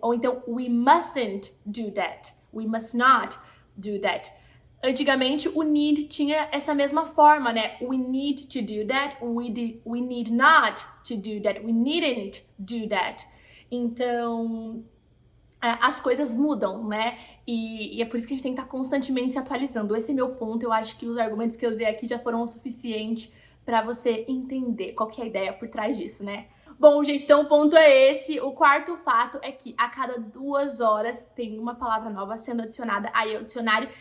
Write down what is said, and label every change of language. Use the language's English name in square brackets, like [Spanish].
[Portuguese] Ou então [English] we mustn't do that. We must not do that. [Portuguese] Antigamente, o need tinha essa mesma forma, né? [English] We need to do that, we need not to do that, we needn't do that. [Portuguese] Então, as coisas mudam, né? E é por isso que a gente tem que estar constantemente se atualizando. Esse é meu ponto, eu acho que os argumentos que eu usei aqui já foram o suficiente para você entender qual que é a ideia por trás disso, né? Bom, gente, então o ponto é esse. O quarto fato é que a cada 2 horas tem uma palavra nova sendo adicionada aí ao dicionário.